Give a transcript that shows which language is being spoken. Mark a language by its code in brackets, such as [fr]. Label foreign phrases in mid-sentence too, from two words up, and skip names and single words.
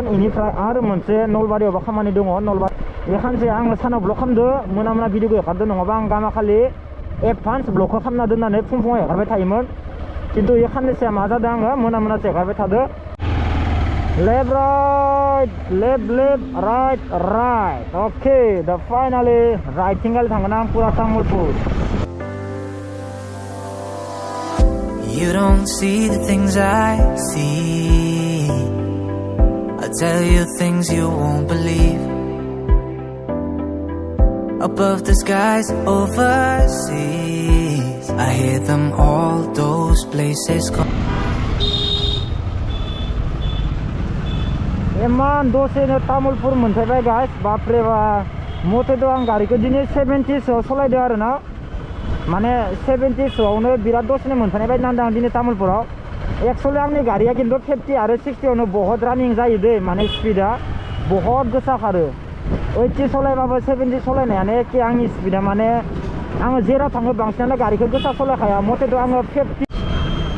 [brx] इनिफ्राय आरो मोनसे नलबारियावबो खामानि दङ नलबारि बे खानसे आङो सानाव ब्लग खालामदो मोना भिडिअखौ हेगारदो नङाबा आं गामाखालि एडभान्स ब्लगखौ खालामना दोननानै फुङाव हेगारबाय थायोमोन खिन्थु बे खाननैसोआ मा जादों आङो मोनासो हेगारबाय थादो [en] left right [brx] अके दा फाइनालि राइटथिंगालि थांगोन आं पुरा तामुलपुर [en] You don't see the things I see. I tell you things you won't believe. Above the skies overseas, I hear them all those places call. [brx] इमान दसेनो तामुलपुर मोनफैबाय गाइस बापरे बा मथेथ' आं गारिखौ दिनै 70सोआव सलायदो आरोना माने 70सोआवनो बिराद दसेनो मोनफैनाय बायदि नांदों आं दिनै तामुलपुराव एक्चुअलि आंनि गारिया खिन्थु 50 आरो 60आवनो बहुत रानिं जायो दै माने स्पिडा बहुत गोसा खारो 80 सलायबाबो 70 सलायनायानो एखे आंनि स्पिडा माने आङो जेराव थाङो बांसिनानो गारिखौ गोसा सलायखाया मथेथ' आङो 50